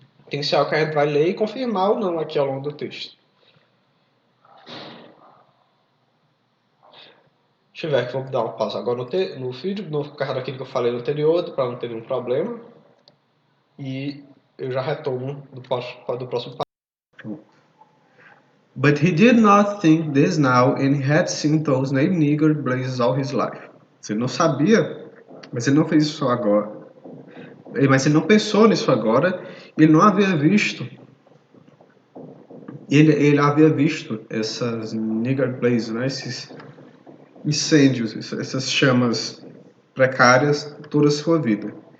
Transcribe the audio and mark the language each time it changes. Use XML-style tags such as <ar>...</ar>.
<pt>Tem que ser algo que a gente vai ler e confirmar ou não aqui ao longo do texto. Deixa eu ver aqui, vamos dar uma pausa agora no vídeo, por causa daquilo que eu falei no anterior, para não ter nenhum problema. E eu já retomo do próximo passo.</pt> <en>But he did not think this now, and he had seen those named nigger blazes all his life.</en> <pt>Ele não sabia, mas ele não fez isso agora. Mas ele não pensou nisso agora. Ele não havia visto. Ele havia visto essas</pt> <en>nigger blazes,</en> <pt>né? Esses incêndios, essas chamas precárias toda a sua vida.</pt>